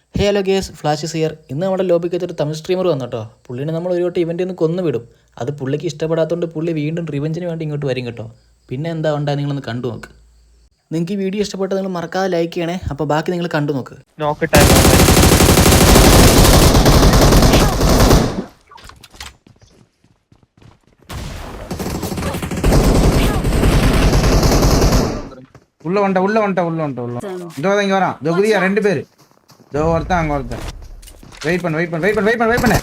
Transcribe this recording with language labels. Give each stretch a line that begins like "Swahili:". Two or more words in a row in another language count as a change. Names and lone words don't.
English: hello guys,
Malayalam: ഫ്ലാഷ് സിയർ. ഇന്ന് നമ്മുടെ ലോബിക്കകത്തൊരു തമിഴ് സ്ട്രീമർ വന്നു കേട്ടോ. പുള്ളിനെ നമ്മൾ ഒരു വട്ടം ഇവൻ്റിൽ നിന്ന് കൊന്നു വിടും. അത് പുള്ളിക്ക് ഇഷ്ടപ്പെടാത്തതുകൊണ്ട് പുള്ളി വീണ്ടും റിവെഞ്ചിന് വേണ്ടി ഇങ്ങോട്ട് വരും കേട്ടോ. പിന്നെ എന്താ ഉണ്ടാകുക നിങ്ങളൊന്ന് കണ്ടു നോക്ക്. നിങ്ങൾക്ക് ഈ വീഡിയോ ഇഷ്ടപ്പെട്ടാൽ നിങ്ങൾ മറക്കാതെ ലൈക്ക് ചെയ്യണേ. അപ്പോൾ ബാക്കി നിങ്ങൾ കണ്ടു നോക്ക്.
Tamil: உள்ள இங்க வரான். குதியா 2 பேரு. ஒருத்தன் அங்க ஒருத்தன். வெயிட் பண்ணு.